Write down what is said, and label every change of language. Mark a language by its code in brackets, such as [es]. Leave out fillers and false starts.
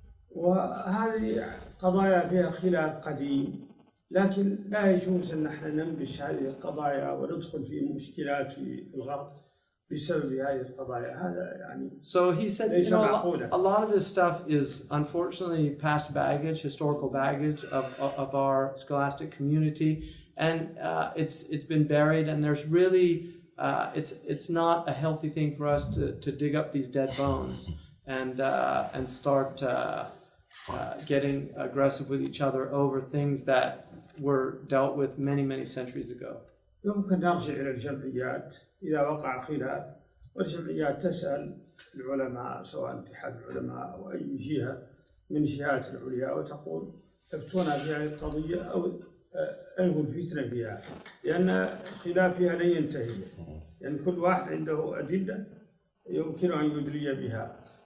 [ar] وهذه قضايا فيها خلاف قديم، لكن لا يجوز أن نحن ننبش هذه القضايا وندخل في مشكلات في الغرب بسبب هذه القضايا. هذا يعني [en] So he said, you know, a lot of this stuff is unfortunately past baggage, historical baggage of our scholastic community, and it's been buried, and there's really it's not a healthy thing for us to dig up these dead bones and start getting aggressive with each other over things that were dealt with many centuries ago. [ar] يمكن نرجع إلى الجمعيات إذا وقع خلاف، والجمعيات تسأل العلماء سواء اتحاد العلماء أو أي جهة من جهات العليا وتقول افتونا في هذه القضية أو أنهوا الفتنة فيها، لأن الخلاف فيها لن ينتهي، يعني كل واحد عنده أدلة يمكن أن يدلي بها.